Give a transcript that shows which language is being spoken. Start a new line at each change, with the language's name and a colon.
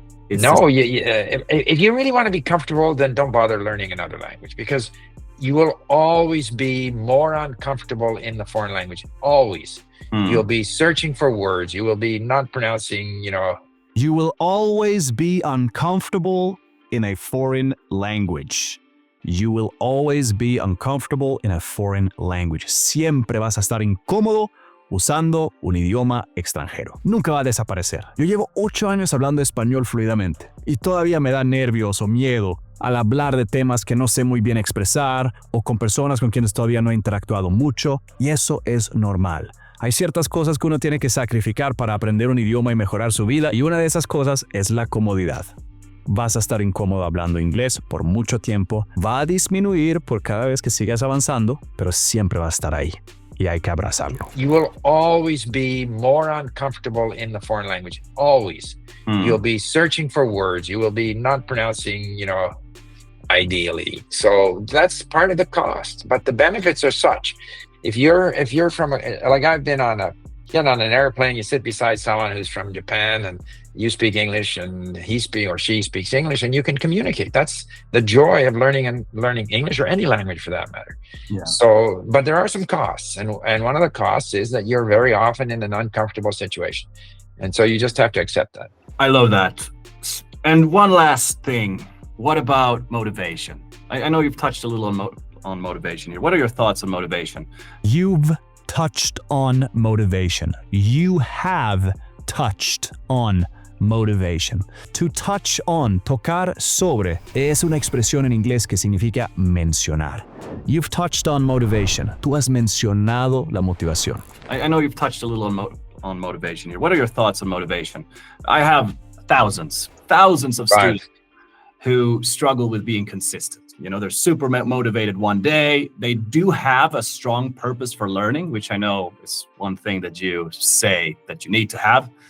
English: If you really want to be comfortable, then don't bother learning another language, because you will always be more uncomfortable in the foreign language. Always. You'll be searching for words. You will be not pronouncing, You will always be uncomfortable in a foreign language. You will always be uncomfortable in a foreign language.
Spanish: Siempre vas a estar incómodo usando un idioma extranjero. Nunca va a desaparecer. Yo llevo 8 años hablando español fluidamente y todavía me da nervios o miedo al hablar de temas que no sé muy bien expresar o con personas con quienes todavía no he interactuado mucho, y eso es normal. Hay ciertas cosas que uno tiene que sacrificar para aprender un idioma y mejorar su vida, y una de esas cosas es la comodidad. Vas a estar incómodo hablando inglés por mucho tiempo, va a disminuir por cada vez que sigas avanzando, pero siempre va a estar ahí y hay que abrazarlo.
English: You will always be more uncomfortable in the foreign language. Always. You'll be searching for words. You will be not pronouncing, ideally. So that's part of the cost. But the benefits are such. If you're from like I've been on an airplane, you sit beside someone who's from Japan and you speak English and he or she speaks English and you can communicate. That's the joy of learning English or any language for that matter. Yeah. So, but there are some costs, and one of the costs is that you're very often in an uncomfortable situation. And so you just have to accept that. I love that. And one last thing. What about motivation? I know you've touched a little on motivation here. What are your thoughts on motivation? You've touched on motivation. You have touched on motivation. To touch on,
Spanish: tocar sobre, es una expresión en inglés que significa mencionar.
English: You've touched on motivation.
Spanish: Tú has mencionado la motivación.
English: I know you've touched a little on motivation here. What are your thoughts on motivation? I have thousands of students who struggle with being consistent. They're super motivated one day. They do have a strong purpose for learning, which I know is one thing that you say that you need to have.